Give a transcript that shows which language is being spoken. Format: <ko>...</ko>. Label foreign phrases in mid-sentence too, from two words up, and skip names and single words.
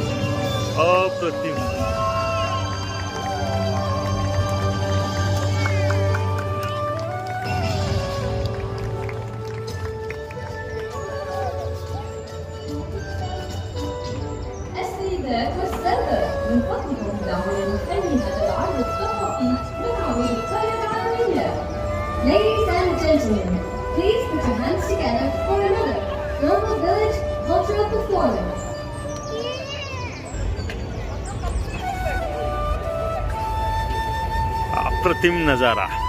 <hi>अप्रतिम.</hi> <ar>السيدات والسادة، من فضلكم دعونا نفند العرض الثقافي من عروض القرية العالمية.</ar> <en>Ladies and gentlemen, please put your hands together for another Global Village cultural performance.</en> <hi>अप्रतिम नजारा.</hi>